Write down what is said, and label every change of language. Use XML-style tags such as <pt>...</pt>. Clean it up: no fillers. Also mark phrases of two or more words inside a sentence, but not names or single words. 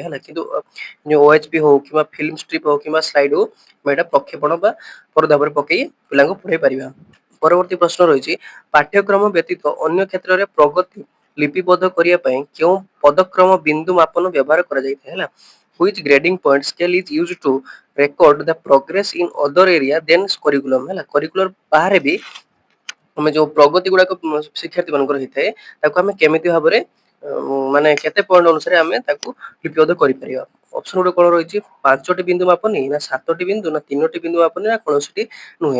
<or>ହେଲା, କିନ୍ତୁ ଓଏଚପି ହଉ କିମ୍ବା</or> <en>film strip</en> <or>ହଉ କିମ୍ବା ସ୍ଲାଇଡ୍ ହଉ, ଆମେ ଏଇଟା ପ୍ରକ୍ଷେପଣ ବା ପରଦା ଉପରେ ପକେଇ ପିଲାଙ୍କୁ ପଢ଼େଇ ପାରିବା। ପରବର୍ତ୍ତୀ ପ୍ରଶ୍ନ ରହିଛି, ପାଠ୍ୟକ୍ରମ ବ୍ୟତୀତ ଅନ୍ୟ କ୍ଷେତ୍ରରେ ପ୍ରଗତି ଲିପିବଦ୍ଧ କରିବା ପାଇଁ କେଉଁ ପଦକ୍ରମ ବିନ୍ଦୁ ମାପନ ବ୍ୟବହାର କରାଯାଇଥାଏ? ହେଲା,</or> <en>which grading point scale is used to record the progress in other area than curriculum?</en> <or>ହେଲା, କରିକୁଲର ବାହାରେ ବି ଆମେ ଯେଉଁ ପ୍ରଗତି ଗୁଡ଼ାକ ଶିକ୍ଷାର୍ଥୀ ମାନଙ୍କର ହେଇଥାଏ, ତାକୁ ଆମେ କେମିତି ଭାବରେ ମାନେ କେତେ ପଏଣ୍ଟ ଅନୁସାରେ ଆମେ ତାକୁ ଲିପିବଦ୍ଧ କରିପାରିବା? ଅପସନ୍ ଗୁଡିକ କ'ଣ ରହିଛି, 5ଟି ବିନ୍ଦୁ ମାପନି, ନା 7ଟି ବିନ୍ଦୁ, ନା 3ଟି ବିନ୍ଦୁ ମାପନି, ନା କୌଣସିଟି ନୁହେଁ?</or>